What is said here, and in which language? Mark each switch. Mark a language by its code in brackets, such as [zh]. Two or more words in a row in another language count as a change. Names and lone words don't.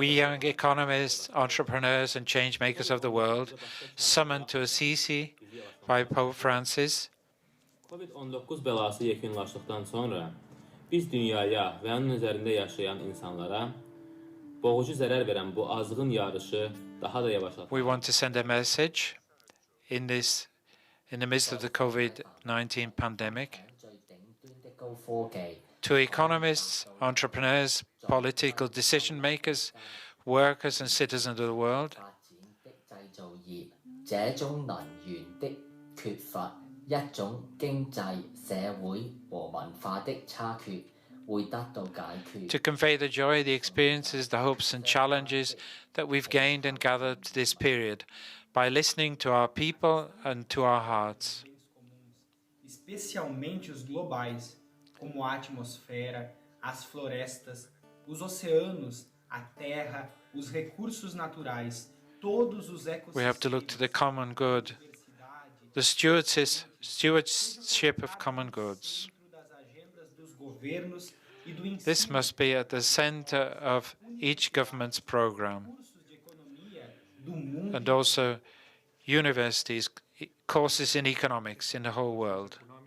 [en] We young economists, entrepreneurs and change makers of the world, summoned to Assisi by Pope Francis, [az] COVID-19 bəlası yekunlaşdıqdan sonra biz dünyaya və onun üzərində yaşayan insanlara boğucu zərər verən bu azğın yarışı daha da yavaşlatmaq. [en] We want to send a message in the midst of the COVID-19 pandemic, to economists, entrepreneurs, political decision makers, workers and citizens of the world. To convey the joy, the experiences, the hopes and challenges that we've gained and gathered this period, by listening to our people and to our hearts. [pt] Especialmente os globais, como a atmosfera, as florestas, os oceanos, a terra, os recursos naturais, todos os ecossistemas. [en] We have to look to the common good, the stewardship of common goods. This must be at the center of each government's program. And also universities, courses in economics in the whole world.